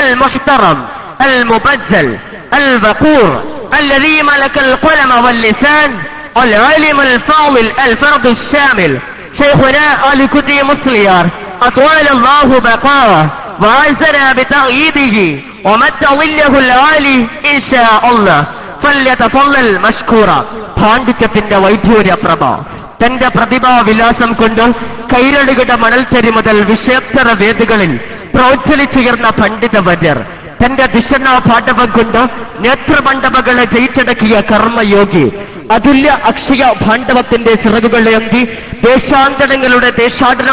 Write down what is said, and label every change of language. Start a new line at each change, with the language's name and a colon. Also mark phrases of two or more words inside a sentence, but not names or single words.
Arabic: المحترم المبجل الوقور الذي ملك القلم واللسان العالم الفاضل الفرد الشامل شيخنا آلكتي مصليار أطول الله بقاءه وعزنا بتأييده ومد ظله العالي إن شاء الله فليتفضل مشكورا.
Malayalam: പാണ്ഡിത്യത്തിന്റെ വൈദ്യൂര്യ പ്രഭ തന്റെ പ്രതിഭാവിലാസം കൊണ്ട് കൈരളിയുടെ മണൽത്തരി മുതൽ വിഷയോത്തര വേദികളിൽ പ്രോജ്വലിച്ചുയർന്ന പണ്ഡിതവര്യർ, തന്റെ ദിശനാ പാഠവം കൊണ്ട് നേതൃമണ്ഡപങ്ങളെ ജയിച്ചടക്കിയ കർമ്മയോഗി, അതുല്യ അക്ഷയ ഭാണ്ഡവത്തിന്റെ ചിറകുകളേന്തി ദേശാന്തരങ്ങളുടെ ദേശാടനം